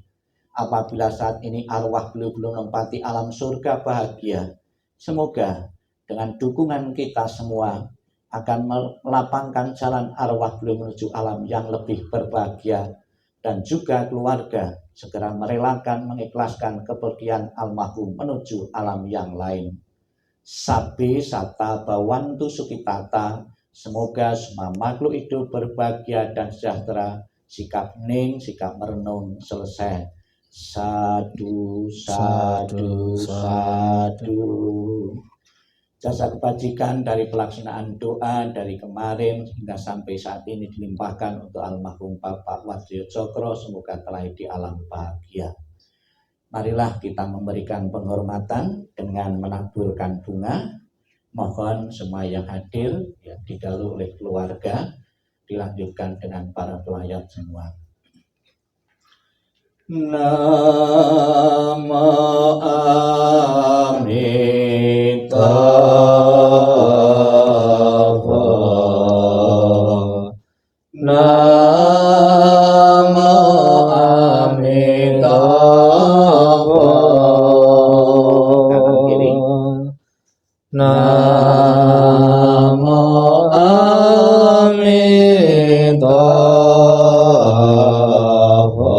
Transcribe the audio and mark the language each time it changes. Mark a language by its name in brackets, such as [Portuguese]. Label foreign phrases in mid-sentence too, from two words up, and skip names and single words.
[Indonesian] Apabila saat ini arwah beliau belum menempati alam surga bahagia, semoga dengan dukungan kita semua akan melapangkan jalan arwah beliau menuju alam yang lebih berbahagia, dan juga keluarga segera merelakan, mengikhlaskan kepergian almarhum menuju alam yang lain. [Pali] Sabbe sata bawantu sukitata, [Indonesian] semoga semua makhluk hidup berbahagia dan sejahtera. Sikap hening, sikap merenung selesai. [Pali] Sadu, sadu, sadu. [Indonesian] Jasa kebajikan dari pelaksanaan doa dari kemarin hingga sampai saat ini dilimpahkan untuk almarhum Bapak Wardoyo Cokro, semoga telah di alam bahagia. Marilah kita memberikan penghormatan dengan menaburkan bunga. Mohon semua yang hadir didahului oleh keluarga, dilanjutkan dengan para pelayat semua. [Sanskrit] Namo Amitabha. Namo Amitabha. [Indonesian] Kanan kiri. [Sanskrit] Namo Amitabha.